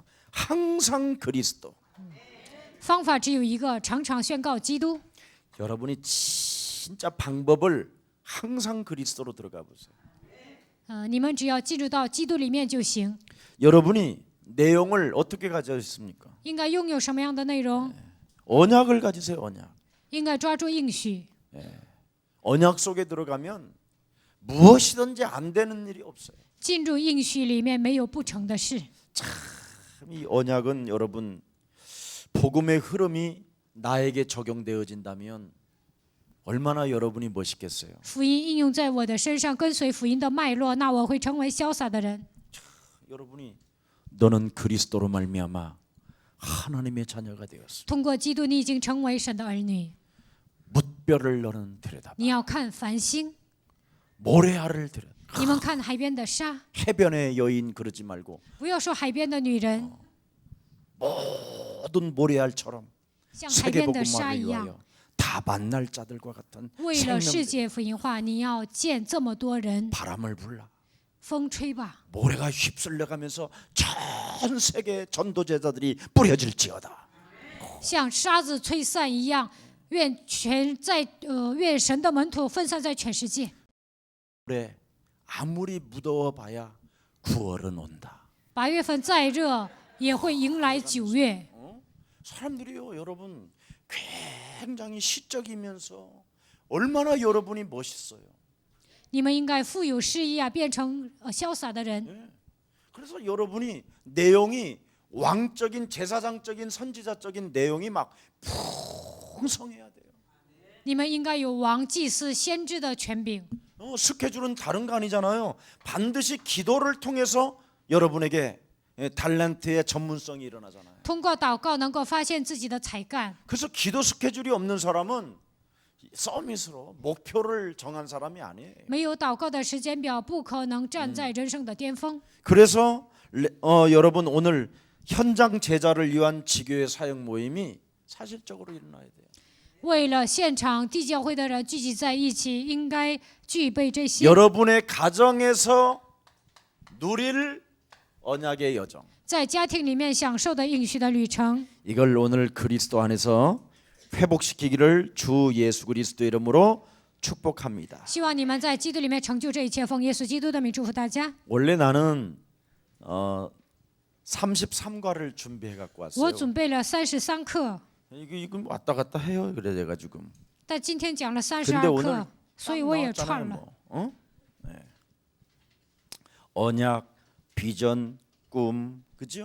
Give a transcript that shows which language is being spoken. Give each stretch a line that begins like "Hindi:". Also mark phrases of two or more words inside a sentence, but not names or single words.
Korean: 항상 그리스도.
Chinese: 方法只有一个，常常宣告基督。
Korean: 여러분이 진짜 방법을 항상 그리스도로 들어가 보세요.
Chinese: 你们只要进入到基督里面就行。
Korean: 여러분이 내용을 어떻게 가져 있습니까?
Chinese: 应该拥有什么样的内容？
Korean: 언약을 가지세요. 언약.
Chinese: 应该抓住应许。
Korean: 언약 속에 들어가면 무엇이든지 안 되는 일이 없어요.
Chinese: 进入应许里面没有不成的事。
Korean: 이 언약은 여러분 복음의 흐름이 나에게 적용되어진다면 얼마나 여러분이 멋있겠어요.
Chinese: 福音应用在我的身上，跟随福音的脉络，那我会成为潇洒的人。
Korean: 여러분이 너는 그리스도로 말미암아 하나님의 자녀가 되었어.
Chinese: 通过基督，你已经成为神的儿女。
Korean: 뭇별을 너는 들여다봐.
Chinese: 你要看繁星，
Korean: 모래알을 들여.
Chinese: 你们看海边的沙，
Korean: 해변의 여인 그러지 말고
Chinese: 不要说海边的女人，
Korean: 모든 모래알처럼
Chinese: 像海边的沙
Korean: 세계복음화를
Chinese: 一样。
Korean: 위하여 다 만날 자들과 같은
Chinese: 为了世
Korean: 생명들
Chinese: 界福音化，你要见这么多人，
Korean: 바람을 불라.
Chinese: 风吹吧，
Korean: 모래가 휩쓸려가면서 전 세계 전도 제자들이 뿌려질지어다.
Chinese: 像沙子吹散一样。愿愿神的门徒分散在全世界。
Korean: 모래 아무리 무더워봐야 9월은 온다.
Chinese: 8月份再热，也会迎来9月。
Korean: 사람들이요, 여러분 굉장히 시적이면서 얼마나 여러분이 멋있어요.
Chinese: 你们应该富有诗意啊，变成潇洒的人。
Korean: 그래서 여러분이 내용이 왕적인 제사장적인 선지자적인 내용이 막 풍성해야 돼요.
Chinese: 你们应该有王、祭司、先知的权柄。
Korean: 스케줄은 다른 거 아니잖아요. 반드시 기도를 통해서 여러분에게 탤런트의 전문성이 일어나잖아요.
Chinese: 通过祷告能够发现自己的才干。
Korean: 그래서 기도 스케줄이 없는 사람은 서밋으로 목표를 정한 사람이 아니에요.
Chinese: 没有祷告的时间表，不可能站在人生的巅峰。
Korean: 그래서 여러분 오늘 현장 제자를 위한 지교의 사역 모임이 사실적으로 일어나야 돼요.
Chinese: 为了现场地教会的人聚集在一起，应该具备这些。
Korean: 여러분의 가정에서 누릴 언약의 여정.
Chinese: 在家庭里面享受的应许的旅程，
Korean: 이걸 오늘 그리스도 안에서 회복시키기를 주 예수 그리스도 이름으로 축복합니다.
Chinese: 希望你们在基督里面成就这一切。奉耶稣基督的名祝福大家。
Korean: 원래 나는 33과를 준비해 갖고
Chinese: 我
Korean: 왔어요.
Chinese: 准备了33课，
Korean: 이거 왔다 갔다 해요. 그래 내가 지금.
Chinese: 但今天讲了
Korean: 근데 32 오늘
Chinese: 课，所以我也
Korean: 딱
Chinese: 串
Korean: 나왔잖아요,
Chinese: 了。
Korean: 뭐. 네. 언약, 비전, 꿈, 그죠?